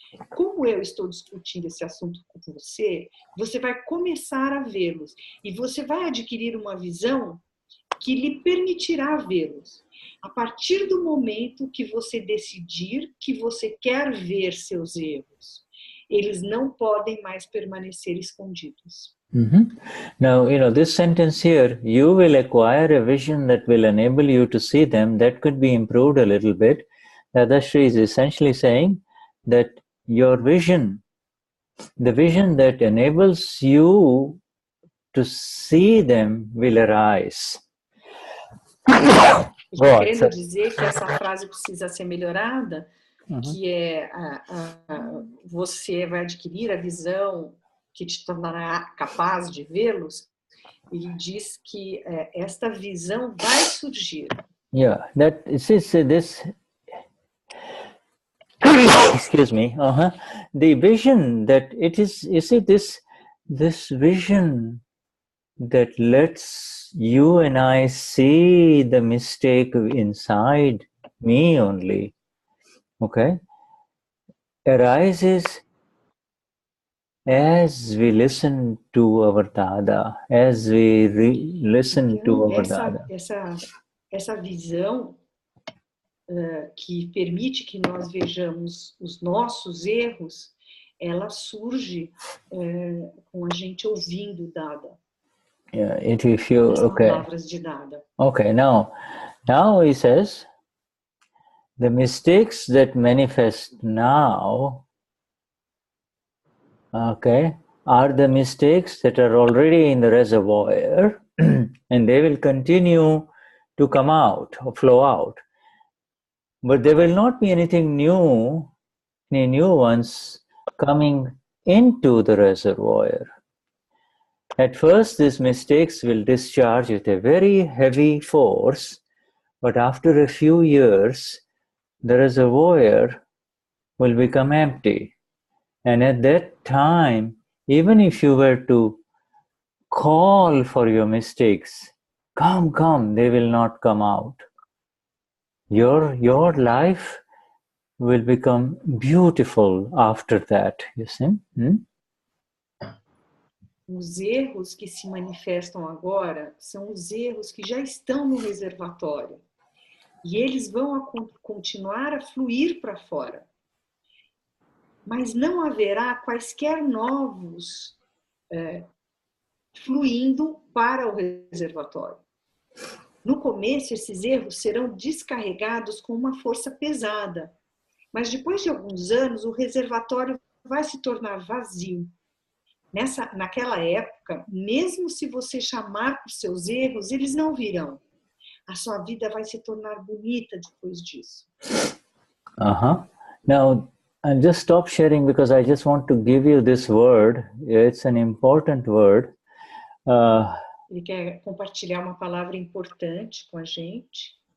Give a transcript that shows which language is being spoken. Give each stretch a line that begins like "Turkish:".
Portuguese: Como eu estou discutindo esse assunto com você, você vai começar a vê-los. E você vai adquirir uma visão que lhe permitirá vê-los. A partir do momento que você decidir que você quer ver seus erros, eles não podem mais permanecer escondidos.
English: Now, this sentence here, you will acquire a vision that will enable you to see them. That could be improved a little bit. Dadashri is essentially saying that your vision, the vision that enables you to see them, will arise.
Portuguese: Querendo dizer que essa frase precisa ser melhorada, que é você vai adquirir a visão que te tornará capaz de vê-los. Ele diz que esta visão vai surgir.
English: Yeah, that is this. Excuse me. The vision that it is. You see this vision that lets you and I see the mistake inside me only, okay, arises as we listen to our Dada, as we listen to our Dada.
Portuguese: Essa visão que permite que nós vejamos os nossos erros, ela surge com a gente ouvindo o Dada.
English: Yeah, if you,
Portuguese: As
English: okay.
Portuguese: palavras de Dada.
English: Okay, now he says, the mistakes that manifest now, okay, are the mistakes that are already in the reservoir and they will continue to come out or flow out. But there will not be anything new, any new ones coming into the reservoir. At first, these mistakes will discharge with a very heavy force, but after a few years, the reservoir will become empty. And at that time, even if you were to call for your mistakes, come, they will not come out. Your life will become beautiful after that, you see?
Portuguese: Os erros que se manifestam agora são os erros que já estão no reservatório. E eles vão continuar a fluir para fora. Mas não haverá quaisquer novos fluindo para o reservatório. No começo, esses erros serão descarregados com uma força pesada. Mas depois de alguns anos, o reservatório vai se tornar vazio. Naquela época, mesmo se você chamar por seus erros, eles não virão. A sua vida vai se tornar bonita depois disso.
English: Now, I'll just stop sharing because I just want to give you this word. It's an important word.
Portuguese: Ele quer compartilhar uma palavra importante com a gente.